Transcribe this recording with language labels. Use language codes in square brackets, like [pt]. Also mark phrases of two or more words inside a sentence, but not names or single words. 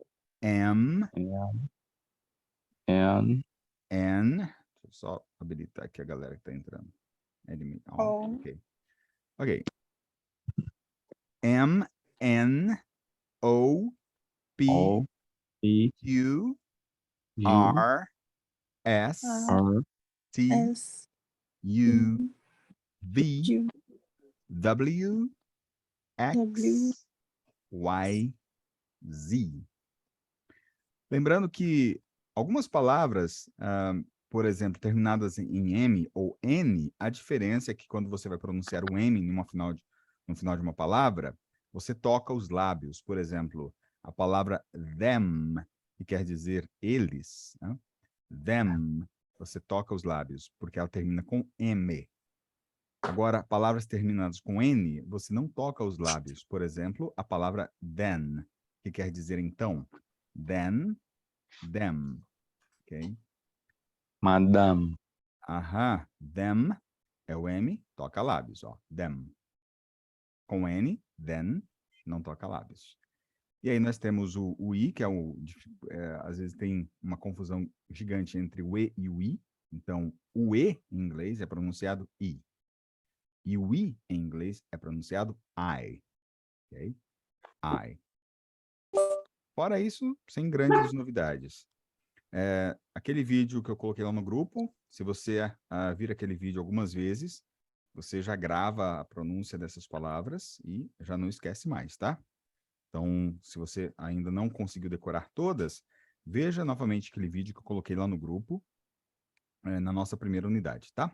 [en] M, M, N, N. [pt] Deixa eu só habilitar aqui a galera que está entrando. [en] Ok. Ok. M, N, O, P, O, P, Q, U, R, S, R, T, S, U, V, U, W, W, X, Y, Z. [pt] Lembrando que algumas palavras, por exemplo, terminadas em M ou N, a diferença é que quando você vai pronunciar o M no final de uma palavra, você toca os lábios. Por exemplo, a palavra them, que quer dizer eles, né? Them, você toca os lábios, porque ela termina com M. Agora, palavras terminadas com N, você não toca os lábios. Por exemplo, a palavra then, que quer dizer então. [en] Then, them, [pt] ok? Madame, Aham, them é o M, toca lábios, ó, them. Com N, then, não toca lábios. E aí nós temos o I, que é às vezes tem uma confusão gigante entre o E e o I. Então, o E em inglês é pronunciado I. E o I em inglês é pronunciado I. Ok? I. Fora isso, sem grandes novidades. Aquele vídeo que eu coloquei lá no grupo, se você vir aquele vídeo algumas vezes, você já grava a pronúncia dessas palavras e já não esquece mais, tá? Então, se você ainda não conseguiu decorar todas, veja novamente aquele vídeo que eu coloquei lá no grupo, na nossa primeira unidade, tá?